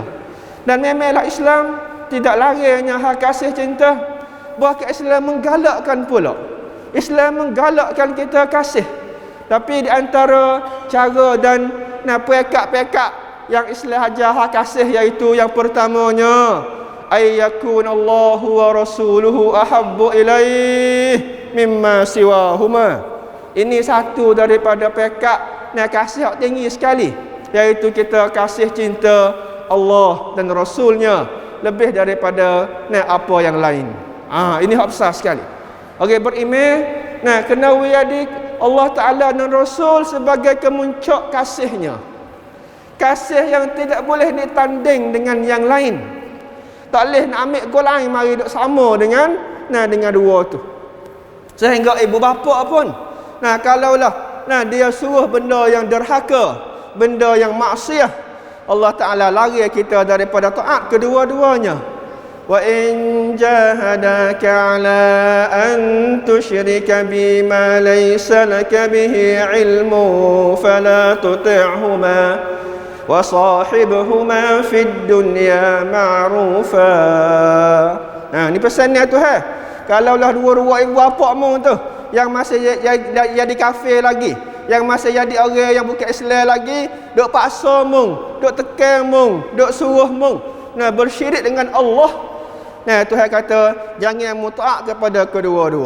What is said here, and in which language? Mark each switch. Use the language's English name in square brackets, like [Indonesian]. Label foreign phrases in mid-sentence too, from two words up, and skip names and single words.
[Malay] Dan memanglah Islam tidak larinya hak kasih cinta. Bahkan Islam menggalakkan pula. Islam menggalakkan kita kasih. Tapi di antara cara dan pekat-pekat yang Islam ajar hak kasih, iaitu yang pertamanya, [Arabic] أن يكون الله ورسوله أحب إليه مما سواهما. [Malay] Ini satu daripada pekat kasih yang tinggi sekali, iaitu kita kasih cinta Allah dan Rasulnya lebih daripada apa yang lain. Ini hak besar sekali. Orang beriman kena wiadi Allah Ta'ala dan Rasul sebagai kemuncak kasihnya. Kasih yang tidak boleh ditanding dengan yang lain. Tak boleh nak ambil gol lain mari duk sama dengan dua tu. Sehingga ibu bapa pun kalaulah dia suruh benda yang derhaka, benda yang maksiat, Allah Ta'ala lari kita daripada taat kedua-duanya. [Arabic] وإن جاهداك على أن تشرك بما ليس لك به علم فلا تطعهما وصاحبهما في الدنيا معروفا. [Malay] Ni pesannya Tuhan. Kalaulah dua-dua ibu bapa mu tu yang masih jadi kafir lagi, yang masih jadi orang yang bukan Islam lagi, duk paksa mung, duk tekan mung, duk suruh mung bersyirik dengan Allah, Tuhan kata jangan mutaat kepada kedua-dua.